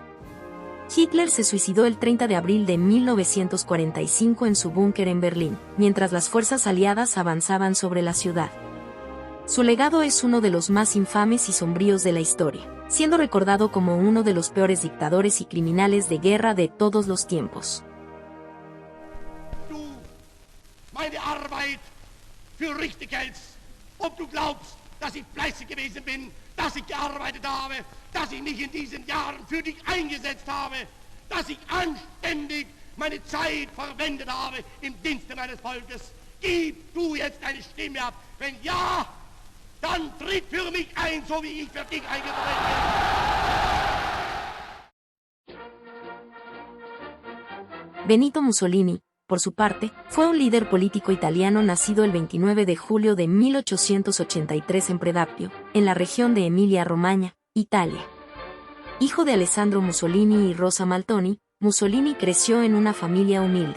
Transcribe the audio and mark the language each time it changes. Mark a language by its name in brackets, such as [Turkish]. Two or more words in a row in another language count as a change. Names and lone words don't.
[Spanish] Hitler se suicidó el 30 de abril de 1945 en su búnker en Berlín, mientras las fuerzas aliadas avanzaban sobre la ciudad. Su legado es uno de los más infames y sombríos de la historia, siendo recordado como uno de los peores dictadores y criminales de guerra de todos los tiempos. [German] Du, meine Arbeit für richtig hältst, ob du glaubst, dass ich fleißig gewesen bin, dass ich gearbeitet habe, dass ich mich in diesen Jahren für dich eingesetzt habe, dass ich anständig meine Zeit verwendet habe im Dienste meines Volkes. Gib du jetzt deine Stimme ab. Wenn ja, dann tritt für mich ein, so wie ich für dich eingetreten bin. [Spanish] Benito Mussolini, por su parte, fue un líder político italiano nacido el 29 de julio de 1883 en Predappio, en la región de Emilia-Romagna, Italia. Hijo de Alessandro Mussolini y Rosa Maltoni, Mussolini creció en una familia humilde.